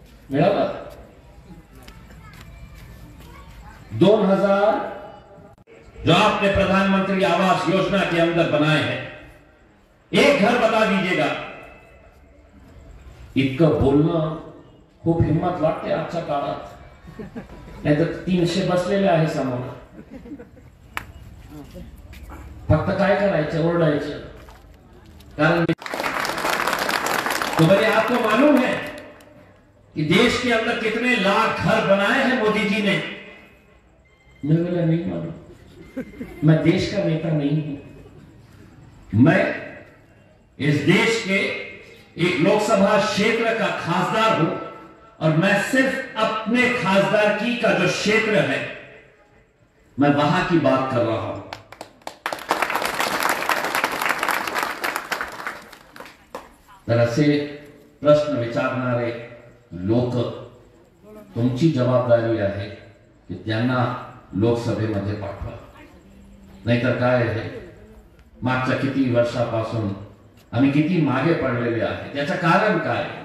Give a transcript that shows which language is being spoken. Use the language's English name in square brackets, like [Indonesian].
[Hindi] मेरा बात 2000 जो आपने प्रधानमंत्री आवास योजना के अंदर बनाए हैं, एक घर बता दीजिएगा। [Marathi] इतकं बोलणं खूप हिम्मत वाटते आजच्या काळात, नाही तर 300 बसलेले आहे समोर। फक्त काय करायचं, ओरडायचं। [Hindi] कारण तो मेरे आपको मालूम है कि देश के अंदर कितने लाख घर बनाए हैं मोदी जी ने? मुझे बोला नहीं मालूम, मैं देश का नेता नहीं हूं। मैं इस देश के एक लोकसभा क्षेत्र का खासदार हूं और मैं सिर्फ अपने खासदारकी का जो क्षेत्र है, मैं वहां की बात कर रहा हूं। [Marathi] तर असे प्रश्न विचारणारे लोक, तुमची जबाबदारी आहे की त्यांना लोकसभेमध्ये पाठवा। नाहीतर काय आहे, मागच्या किती वर्षापासून आम्ही किती मागे पडलेले आहे, त्याचं कारण काय?